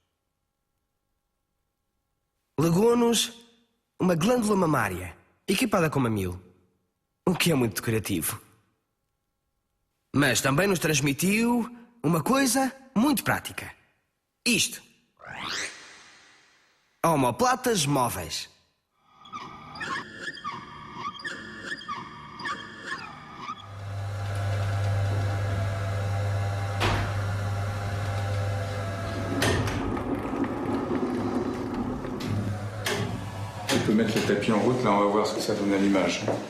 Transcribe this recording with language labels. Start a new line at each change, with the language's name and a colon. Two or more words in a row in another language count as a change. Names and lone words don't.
Portuguese: Legou-nos uma glândula mamária, equipada com mamilo, o que é muito decorativo. Mas também nos transmitiu uma coisa muito prática. Isto. Omoplatas móveis.
French: On peut mettre le tapis en route, là on va voir ce que ça donne à l'image.